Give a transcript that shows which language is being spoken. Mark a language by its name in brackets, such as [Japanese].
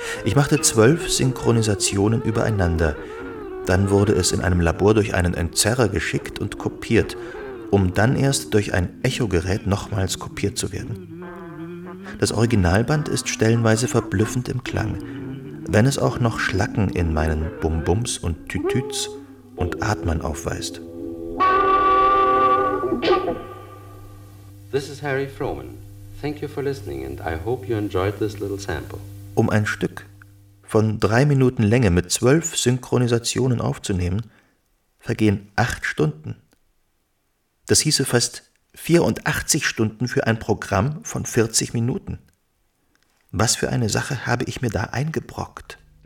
[German] Ich machte 12 Synchronisationen übereinander. Dann wurde es in einem Labor durch einen Entzerrer geschickt und kopiert, um dann erst durch ein Echogerät nochmals kopiert zu werden. Das Originalband ist stellenweise verblüffend im Klang. Wenn es auch noch Schlacken in meinen Bum-Bums und Tütüts und Atmen aufweist. [English] This is Harry Frohman. Thank you for listening and I hope you enjoyed this little sample. [German] Um ein Stück von 3 Minuten Länge mit 12 Synchronisationen aufzunehmen, vergehen 8 Stunden. Das hieße fast 84 Stunden für ein Programm von 40 Minuten. Was für eine Sache habe ich mir da eingebrockt?